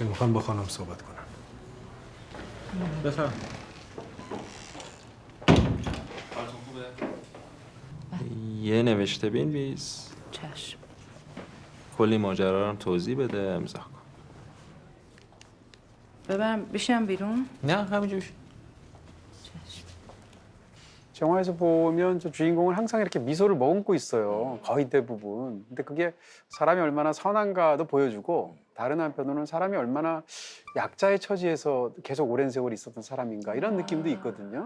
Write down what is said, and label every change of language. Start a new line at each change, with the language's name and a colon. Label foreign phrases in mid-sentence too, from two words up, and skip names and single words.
Persian: میخوام با خانم صحبت کنم. بفرم. یه نوشته بنویس، چشم. کلی ماجرا رو توضیح بده، امضا کن. ببرم بشم بیرون؟ نه همینجوری.
Korean: 영화에서 보면 저 주인공은 항상 이렇게 미소를 머금고 있어요. 거의 대부분. 근데 그게 사람이 얼마나 선한가도 보여주고, 다른 한편으로는 사람이 얼마나 약자의 처지에서 계속 오랜 세월 있었던 사람인가, 이런 느낌도 있거든요.